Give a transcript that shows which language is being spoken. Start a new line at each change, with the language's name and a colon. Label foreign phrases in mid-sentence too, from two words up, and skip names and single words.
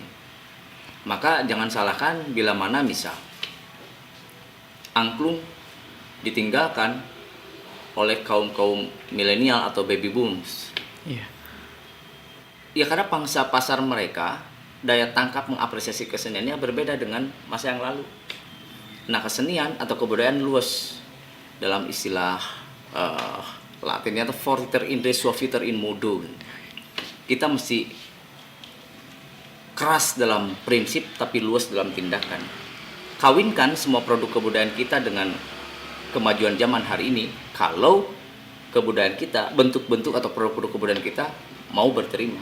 Indonesian: Maka jangan salahkan bila mana misal angklung ditinggalkan oleh kaum milenial atau
English: baby booms.
Indonesian: Iya. Ya karena pangsa pasar mereka, daya tangkap mengapresiasi keseniannya berbeda dengan masa yang lalu. Nah, kesenian atau kebudayaan luas dalam istilah Latinnya itu
Latin: fortiter in re suaviter in modo.
Indonesian: Kita mesti keras dalam prinsip tapi luas dalam tindakan. Kawinkan semua produk kebudayaan kita dengan kemajuan zaman hari ini. Kalau kebudayaan kita, bentuk-bentuk atau produk-produk kebudayaan kita mau berterima.